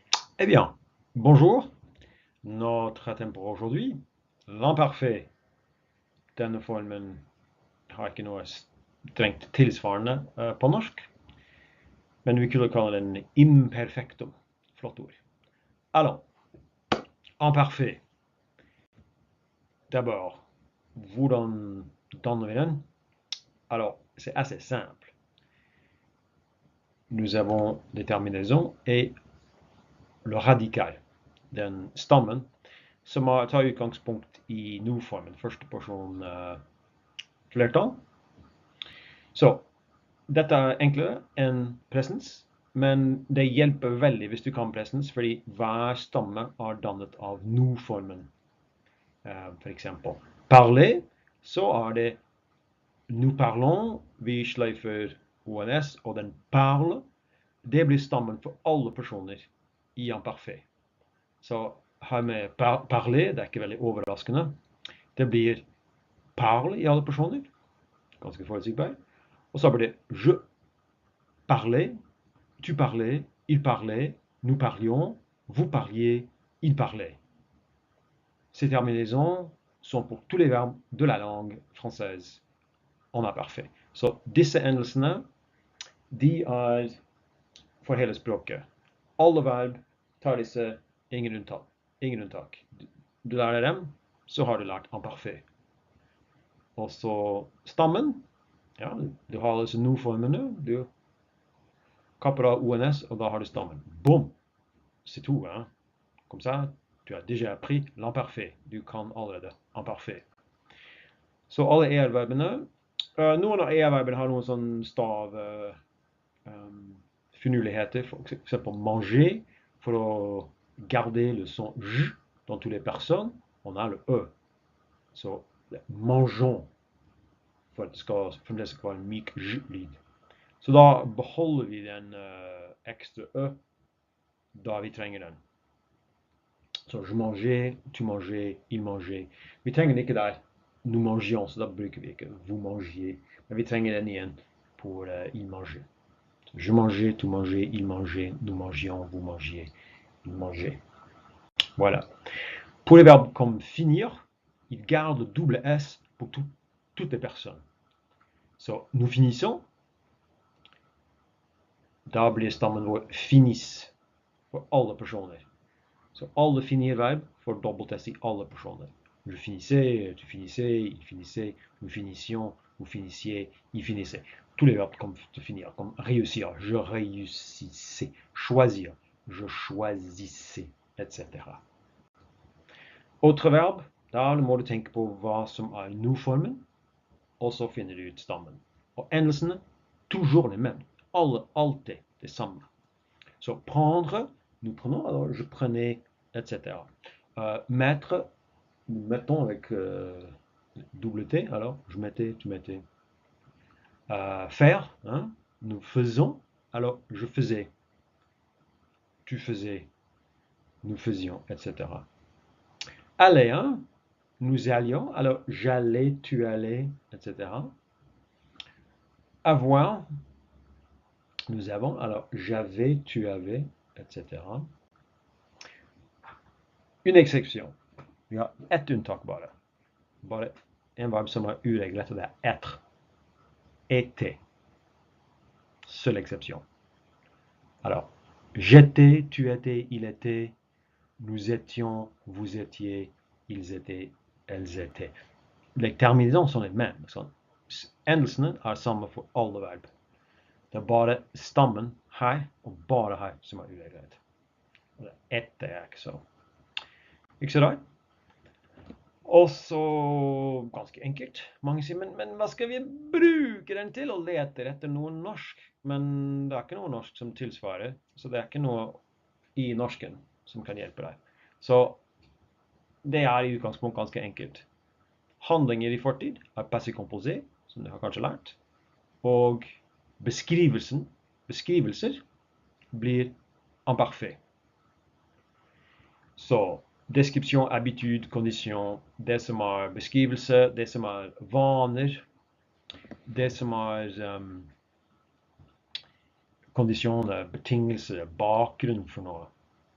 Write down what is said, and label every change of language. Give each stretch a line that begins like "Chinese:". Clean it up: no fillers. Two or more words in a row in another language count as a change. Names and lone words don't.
French: Eh bien, bonjour. Notre thème pour aujourd'hui, l'imparfait.
Norwegian: Denne formen har ikke noe strengt tilsvarende på norsk, men vi kunne kalle den imperfectum. Flott ord.
French: Alors, imparfait. D'abord,
Norwegian: hvordan danner vi den?
French: Alors, c'est assez simple. Nous avons des terminaisons et le radical,
Norwegian: den stammen, som tar utgangspunkt i nu-formen, første person flertall. Så dette er enklere enn presens, men det hjelper veldig hvis du kan presens, fordi hver stamme er dannet av no-formen. For eksempel parler, så er det
French: nous parlons,
Norwegian: vi sløyfer ONS, og den parle, det blir stammen for alle personer i imparfait. Så her med parler, det er ikke veldig overraskende. Det blir parle i alle personer, ganske forutsigbart. Og så blir det
French: je parlais, tu parlais, il parlait, nous parlions, vous parliez, il parlait. Ces terminaisons sont pour tous les verbes de la langue française en imparfait.
Norwegian: Så disse endelsene, de er for hele språket. Alle verb tar disse, ingen unntak. Ingen unntak. Du lærer dem, så har du lært imparfait. Og så stammen, ja, du har altså no-formene, du kapper av ONS, og da har du stammen.
French: Boom! C'est tout, hein? Comme ça, tu as déjà appris l'imparfait.
Norwegian: Du kan allerede imparfait. Så alle er-verbene, noen av er-verbene har noen sånn stav finurligheter, for eksempel manger, for å
French: garder le son j dans toutes les personnes, on a le e.
Norwegian: Så mangeons, for at det skal fremdeles være en myk j-lyd. Så da beholder vi den ekstra ø da vi trenger den.
French: Så je mangeais, tu mangeais, il mangeait.
Norwegian: Vi trenger den ikke der
French: nous mangions,
Norwegian: så da bruker vi ikke
French: vous mangiez.
Norwegian: Men vi trenger den igjen
French: pour il mangeait. Je mangeais, tu mangeais, il mangeait, nous mangions, vous mangiez, il mangeait. Voilà. Pour les verbes comme finir, il garde le double S pour toutes les personnes. So, nous finissons.
Norwegian: Daar blir stammen vår finis voor alle personen. Så alle finirverb får dobbelt S i alle personer.
French: Je finissais, tu finissais, il finissait, nous finissions, vous finissiez, il finissait. Tous les verbes comme te finir, comme réussir, je réussissais, choisir, je choisissais, etc. Autre verbe,
Norwegian: da må du tenke på hva som er no-formen, og så finner du ut stammen. Og endelsene,
French: toujours les mêmes.
Norwegian: Alltid det samme.
French: Så prendre, nous prenons, alors je prenais, etc. Mettre, nous mettons avec double T, alors je mettais, tu mettais. Faire, hein, nous faisons, alors je faisais, tu faisais, nous faisions, etc. Aller, hein, nous allions, alors j'allais, tu allais, etc. Avoir, nous avons, alors j'avais, tu avais, etc. Une exception.
Norwegian: Vi har ett unntak bare. Bare en verb som har ureglet, og det er être.
French: Était. Seule exception. Alors, j'étais, tu étais, il était, nous étions, vous étiez, ils étaient, elles étaient. Les terminaisons sont les mêmes.
Norwegian: Endelsene er samme for alle verb. Det er bare stammen her og bare her som er ureglet. Og det etter er ikke så rart. Og så ganske enkelt. Mange sier, men hva skal vi bruke den til? Og leter etter noe norsk. Men det er ikke noe norsk som tilsvarer. Så det er ikke noe i norsken som kan hjelpe deg. Så det er i utgangspunkt ganske enkelt. Handlinger i fortid er
French: passé composé,
Norwegian: som du har kanskje lært. Og beskrivelser blir imparfait.
French: Så description, habitude, condition,
Norwegian: det som er beskrivelse, det som er vaner, det som er kondisjon, betingelse, bakgrunn for noe.